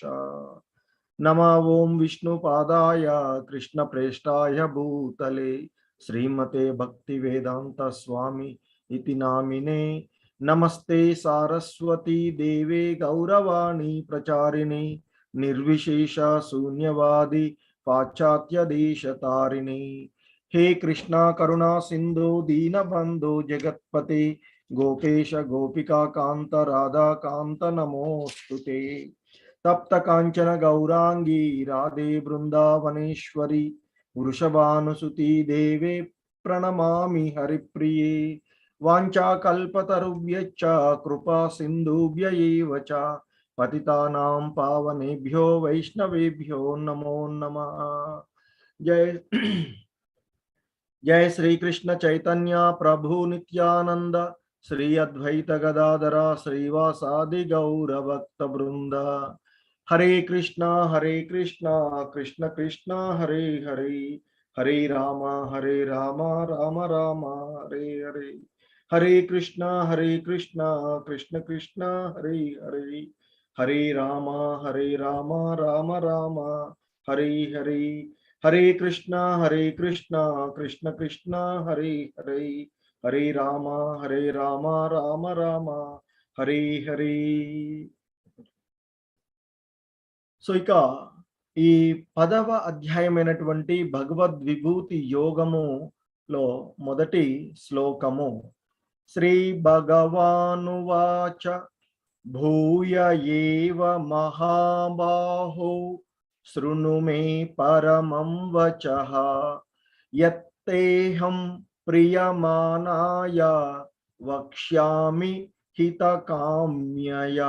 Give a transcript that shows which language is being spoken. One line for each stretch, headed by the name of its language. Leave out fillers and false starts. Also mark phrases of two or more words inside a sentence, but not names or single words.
Sanskrit: నమో ఓం విష్ణుపాదాయ కృష్ణ ప్రేష్టాయ భూతలే శ్రీమతే భక్తి వేదాంత స్వామి ఇతి నామినే. నమస్తే సారస్వతీ దేవే గౌరవాణి ప్రచారిణి నిర్విశేష శూన్యవాది పాశ్చాత్య దేశతారిణి. हे कृष्णा करुणा सिंधु दीनबंधु जगत्पते गोपेश गोपिका कांत राधा कांत नमोस्तुते। తప్త కాంచన గౌరాంగీ రాధే బృందావనేశ్వరి వృషభానుసుతి దేవే ప్రణమామి హరిప్రియే వాంఛాకల్పతరుభ్యశ్చ కృపా సింధుభ్య ఏవ చ పతితానాం పావనేభ్యో వైష్ణవేభ్యో నమో నమః. జయ జయ శ్రీ కృష్ణ చైతన్య ప్రభు నిత్యానంద శ్రీ అద్వైత గదాధర శ్రీవాసాది గౌర భక్త బృంద. హరే కృష్ణ కృష్ణ కృష్ణ హరే హరే, హరే రామ రామ రామ హరే హరే. హరే కృష్ణ కృష్ణ కృష్ణ హరే హరే, హరే రామ రామ రామ హరే హరే. హరే కృష్ణ కృష్ణ కృష్ణ హరే హరే, హరే రామ రామ రామ హరే హరే.
Telugu: సో ఇక ఈ 10వ అధ్యాయమైనటువంటి భగవద్విభూతి యోగములో మొదటి శ్లోకము.
Sanskrit: శ్రీ భగవానువాచ భూయ ఏవ మహాబాహో శృణు మే పరమం వచః యత్తేహం ప్రియమానాయ వక్ష్యామి హితకామ్యయా.